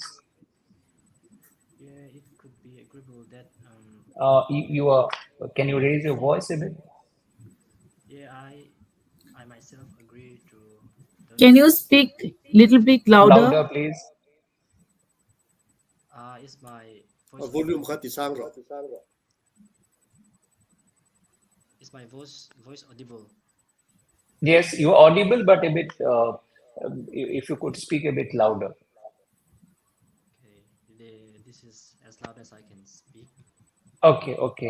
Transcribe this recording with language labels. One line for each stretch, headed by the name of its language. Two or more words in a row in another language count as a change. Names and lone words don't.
English: Yeah, it could be agreeable that You are, can you raise your voice a bit? yeah, I myself agree to Can you those. speak little bit louder? Louder, please. Is my voice volume audible?
Mizo: khat ti sang ro.
English: Is my voice audible? Yes, you are audible, but a bit, if you could speak a bit louder. Okay, this is as loud as I can speak. Okay, okay.